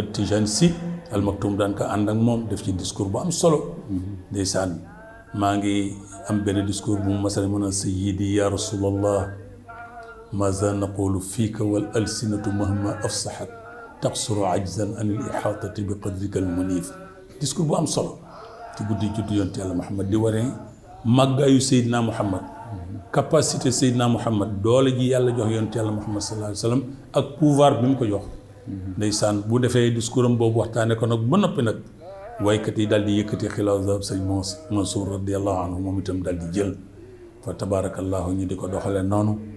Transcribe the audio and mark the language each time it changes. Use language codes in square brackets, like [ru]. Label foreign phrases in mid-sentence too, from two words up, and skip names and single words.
[wo] Tijane Sy Al Maktoum daan ko ànd ak moom def ci discours bu am solo ndeysaan maa ngi am benn discours bu mu masal mën a [ar] سيدي يا رسول الله ماذا نقول فيك والألسنة مهما أفصحت تقصر عجزا عن الإحاطة بقدرك المنيف discours [wo] bu am solo ci guddi juddu yonent Yàlla Muhammad di waree màggaayu Seydina Muhammad capacité Seydina Muhammad doole ji yàlla jox yonent Yàlla Muhammad [ar] صلى الله عليه وسلم [wo] ak pouvoir bi mu ko jox ndeysaan bu defee discours am boobu waxtaane ko nag ba noppi nag waykat yi daal di yëkkati xilaasu zahab sëñ Mansour [ar] رضي الله عنه [wo] moom itam daal di jël fa tabarakallahu ñu di ko doxalee noonu